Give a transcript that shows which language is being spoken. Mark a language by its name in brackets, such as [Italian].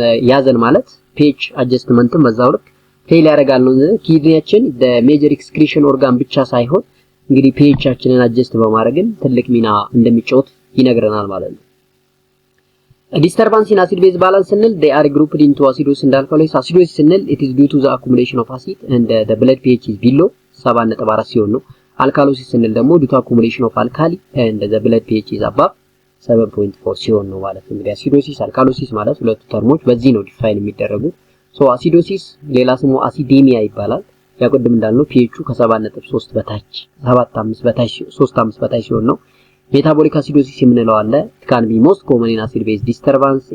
[Amharic] ያዘን ማለት pH adjustment በዛው ልክ ፌል ያደርጋል ነው። ኪድኒያችን the major excretion organ ብቻ ሳይሆን እንግዲህ pHአችንን አጀስት በማድረግም ትልቅ ሚና እንደሚጫወት ይነግረናል ማለት ነው። [English] disturbance in acid base balance ስንል they are grouped into acidosis and alkalosis. acidosis ስንል it is due to the accumulation of acid and the blood pH is below 7.4 [Amharic] ሲሆን ነው። [English] alkalosis [Amharic] ስንል ደግሞ [English] due to accumulation of alkali and the blood pH is above [Amharic] 7.4 ሲሆን ነው ማለት ነው። እንግዲህ አሲዶሲስ አልካሎሲስ ማለት ሁለቱ ተርሞች በዚህ ነው ዲፋይን የሚደረጉት። ሶ አሲዶሲስ ሌላ ስሙ አሲዴሚያ ይባላል። ያው ቅድም እንዳልነው pH ከ7.3 በታች 7.5 በታች 3.5 በታች ሲሆን ነው። ሜታቦሊክ አሲዶሲስ የምንለው አለ። [English] it can be most common in acid base disturbance.